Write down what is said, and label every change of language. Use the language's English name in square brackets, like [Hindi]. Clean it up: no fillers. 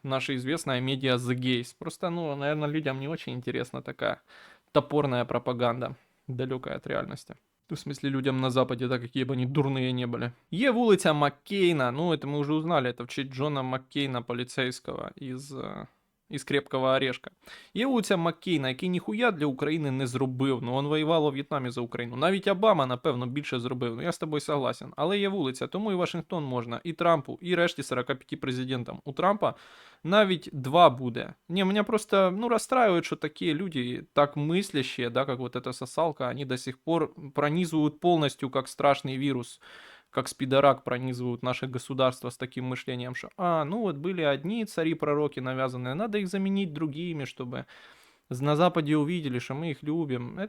[Russian] Наша известная медиа The Gays. Просто, ну, наверное, людям не очень интересна такая топорная пропаганда, далекая от реальности. В смысле, людям на Западе, да, какие бы они дурные не были. [Ukrainian] Є вулиця Маккейна, [Russian] ну, это мы уже узнали, это в честь Джона Маккейна, полицейского из Крепкого Орешка. [Ukrainian] Є вулиця Маккейна, який ніхуя для України не зробив, ну, він воював у В'єтнамі за Україну. Навіть Обама, напевно, більше зробив, ну, я з тобою согласен. Але є вулиця, тому і Вашингтон можна, і Трампу, і решті 45 президентам. У Трампа навіть 2 буде. [Russian] Не, меня просто, ну, расстраивает, что такие люди, так мыслящие, да, как вот эта сосалка, они до сих пор пронизывают полностью, как страшный вирус, как спидорак пронизывают наше государство с таким мышлением, что, ну вот были одни цари-пророки навязанные, надо их заменить другими, чтобы на Западе увидели, что мы их любим.